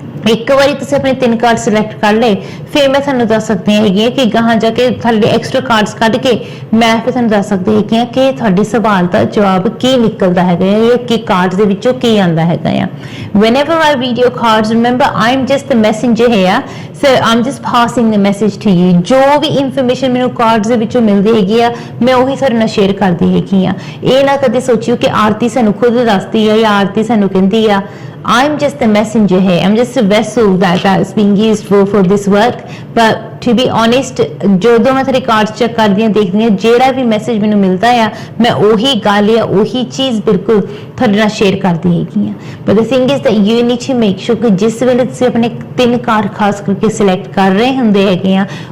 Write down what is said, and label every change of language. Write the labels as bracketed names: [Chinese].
[Punjabi] ਇੱਕ ਵਾਰੀ ਤੁਸੀਂ ਆਪਣੇ 3 ਕਾਰਡ ਸਿਲੈਕਟ ਕਰ ਲਏ ਫਿਰ ਮੈਂ ਤੁਹਾਨੂੰ ਦੱਸ ਸਕਦੀ ਹੈਗੀ ਕਿ ਗਾਹਾਂ ਜਾ ਕੇ ਥੱਲੇ ਐਕਸਟਰਾ ਕਾਰਡਸ ਕੱਢ ਕੇ ਮੈਂ ਫਿਰ ਤੁਹਾਨੂੰ ਦੱਸ ਸਕਦੀ ਹੈਗੀ ਕਿ ਤੁਹਾਡੇ ਸਵਾਲ ਦਾ ਜਵਾਬ ਕੀ ਨਿਕਲਦਾ ਹੈਗਾ ਜਾਂ ਕੀ ਕਾਰਡਸ ਦੇ ਵਿੱਚੋਂ ਕੀ ਆਉਂਦਾ ਹੈਗਾ ਆ [English] whenever I read your cards remember I'm just the messenger here so I'm just passing the message to you [Punjabi] ਜੋ ਵੀ ਇਨਫੋਰਮੇਸ਼ਨ ਮੈਨੂੰ ਕਾਰਡਸ ਦੇ ਵਿੱਚੋਂ ਮਿਲਦੀ ਹੈਗੀ ਆ ਮੈਂ ਉਹੀ ਤੁਹਾਡੇ ਨਾਲ ਸ਼ੇਅਰ ਕਰਦੀ ਹੈਗੀ ਆ ਇਹ ਨਾ ਕਦੇ ਸੋਚਿਓ ਕਿ ਆਰਤੀ ਸਾਨੂੰ ਖੁਦ ਦੱਸਦੀ ਹੈ ਜਾਂ ਆਰਤੀ ਸਾਨੂੰ ਕਹਿੰਦੀ ਆ [English] I'm just the messenger here. I'm just a vessel that's being used for this work. But to be honest, [Punjabi] ਜਦੋਂ ਮੈਂ ਤੁਹਾਡੇ ਕਾਰਡਸ ਚੈੱਕ ਕਰਦੀ ਹਾਂ ਦੇਖਦੀ ਹਾਂ ਜਿਹੜਾ ਵੀ ਮੈਸੇਜ ਮੈਨੂੰ ਮਿਲਦਾ ਆ ਮੈਂ ਉਹੀ ਗੱਲ ਜਾਂ ਉਹੀ ਚੀਜ਼ ਬਿਲਕੁਲ ਤੁਹਾਡੇ ਨਾਲ ਸ਼ੇਅਰ ਕਰਦੀ ਹੈਗੀ ਆ [English] but the thing is that you need to make sure [Punjabi] ਕਿ ਜਿਸ ਵੇਲੇ ਤੁਸੀਂ ਆਪਣੇ 3 ਕਾਰਡ ਖਾਸ ਕਰਕੇ ਸਿਲੈਕਟ ਕਰ ਰਹੇ ਹੁੰਦੇ ਹੈਗੇ ਆ